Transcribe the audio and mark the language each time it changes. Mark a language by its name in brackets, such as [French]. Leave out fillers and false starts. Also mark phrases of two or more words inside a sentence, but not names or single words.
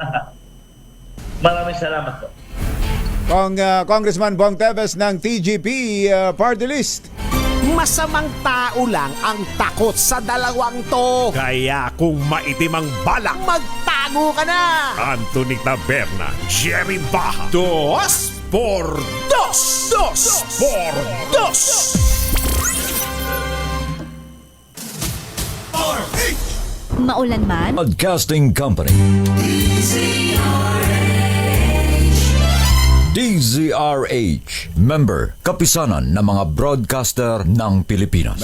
[Filipino] Maraming salamat po. Congressman Bong Teves ng TGP Party List. Masamang tao lang ang takot sa dalawang to. Kaya kung maitim ang balak, magtago ka na. Anthony Taberna, Jerry Baja, Dos por dos. Dos por dos. Maulan man, Broadcasting Company. DZRH. Member, kapisanan ng mga broadcaster ng Pilipinas.